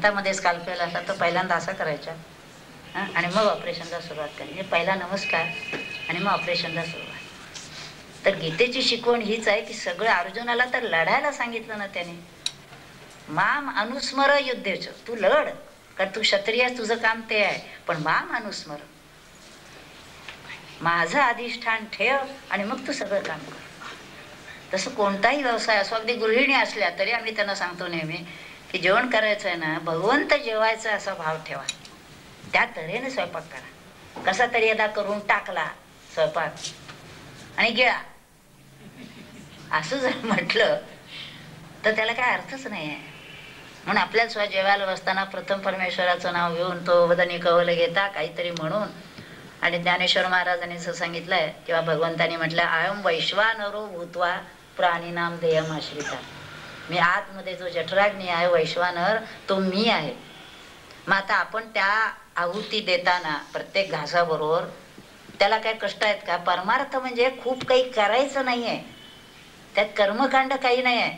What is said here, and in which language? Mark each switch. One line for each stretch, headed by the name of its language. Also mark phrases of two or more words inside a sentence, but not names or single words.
Marathi: हातामध्ये स्काल्पेल असला तर पहिल्यांदा असं करायचा आणि मग ऑपरेशनला सुरुवात करायची. पहिला नमस्कार आणि मग ऑपरेशनला सुरुवात. तर गीतेची शिकवण हीच आहे की सगळं अर्जुनाला तर लढायला सांगितलं ना त्याने.
Sanskrit: माम अनुस्मर युद्धेच,
Marathi: तू लढ, कारण तू क्षत्रिय, तुझं काम ते आहे, पण
Sanskrit: माम अनुस्मर,
Marathi: माझं अधिष्ठान ठेव आणि मग तू सगळं काम कर. तसं कोणताही व्यवसाय असो, अगदी गृहिणी असल्या तरी आम्ही त्यांना सांगतो नेहमी की जेवण करायचं आहे ना, भगवंत जेवायचं असा भाव ठेवा, त्या तऱ्हेने स्वयंपाक करा. कसा तरी यदा करून टाकला स्वयंपाक आणि गिळा असं जर म्हटलं तर त्याला काय अर्थच नाही आहे. म्हणून आपल्याला स्वतः जेवायला बसताना प्रथम परमेश्वराचं नाव घेऊन तो वदनी कवल घेता काहीतरी म्हणून. आणि ज्ञानेश्वर महाराजांनी असं सांगितलंय किंवा भगवंतानी म्हटलं,
Sanskrit: अयम वैश्वानरो भूत्वा प्राणीनाम देयम आश्रिता,
Marathi: मी आतमध्ये जो जठराग्नी आहे वैश्वानर तो मी आहे. मग आता आपण त्या आहुती देताना प्रत्येक घासाबरोबर त्याला काय कष्ट आहेत का? परमार्थ म्हणजे खूप काही करायचं नाही आहे, त्यात कर्मकांड काही नाही आहे.